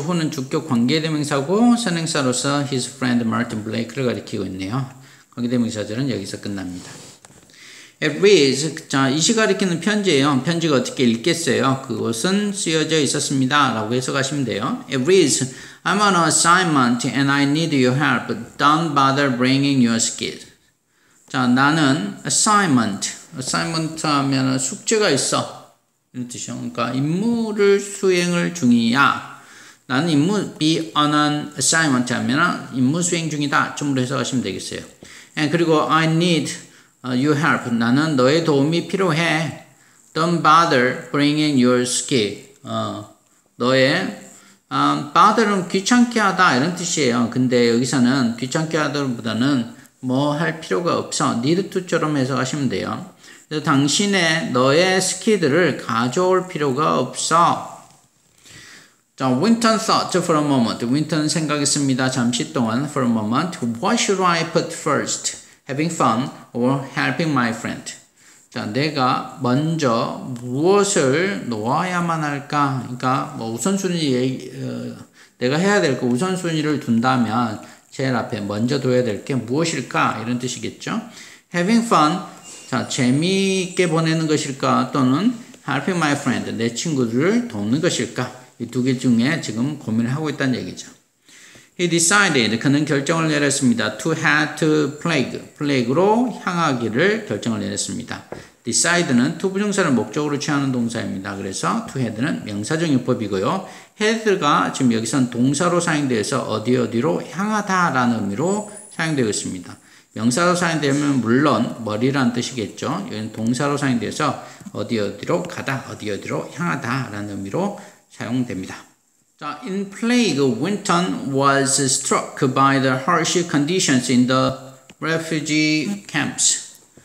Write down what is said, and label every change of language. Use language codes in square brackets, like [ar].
[ko] 후는 주격 관계대명사고 선행사로서 his friend Martin Blake를 가리키고 있네요. 관계대명사절은 여기서 끝납니다. [en] It reads, [ko] 자, 이시 가리키는 편지예요. 편지가 어떻게 읽겠어요? 그것은 쓰여져 있었습니다. 라고 해석하시면 돼요. [en] It reads, I'm on an assignment and I need your help. Don't bother bringing your skills. [ko] 자, 나는 assignment 하면 숙제가 있어. 이런 뜻이요. 그러니까 임무를 수행을 중이야. 나는 [en] be on an assignment [ko] 하면 임무 수행 중이다. 좀으로 해석하시면 되겠어요. [en] And 그리고 I need your help. [ko] 나는 너의 도움이 필요해. [en] Don't bother bringing your skill. [ko] 너의 bother는 귀찮게 하다 이런 뜻이에요. 근데 여기서는 귀찮게 하다보다는 뭐 할 필요가 없어. need to처럼 해석하시면 돼요. 그래서 너의 스키들을 가져올 필요가 없어. [en] 자, Winton thought for a moment. [ko] 윈턴은 생각했습니다. 잠시 동안 [en] for a moment. What should I put first? Having fun or helping my friend? [ko] 자, 내가 먼저 무엇을 놓아야만 할까? 그러니까 뭐 우선순위 내가 해야 될 거 우선순위를 둔다면 제일 앞에 먼저 둬야 될 게 무엇일까? 이런 뜻이겠죠. [en] Having fun. [ko] 자, 재미있게 보내는 것일까? 또는 [en] helping my friend. [ko] 내 친구들을 돕는 것일까? 이 두 개 중에 지금 고민을 하고 있다는 얘기죠. [en] He decided, [ko] 그는 결정을 내렸습니다. [en] To head to plague, [ko] plague로 향하기를 결정을 내렸습니다. decide는 to 부정사를 목적으로 취하는 동사입니다. 그래서 to head는 명사적 용법이고요. head가 지금 여기선 동사로 사용되어서 어디로 향하다 라는 의미로 사용되고 있습니다. 명사로 사용되면 물론 머리라는 뜻이겠죠. 여기는 동사로 사용되어서 어디로 가다, 어디로 향하다 라는 의미로 사용됩니다. [en] 자, in plague, Winton was struck by the harsh conditions in the refugee camps.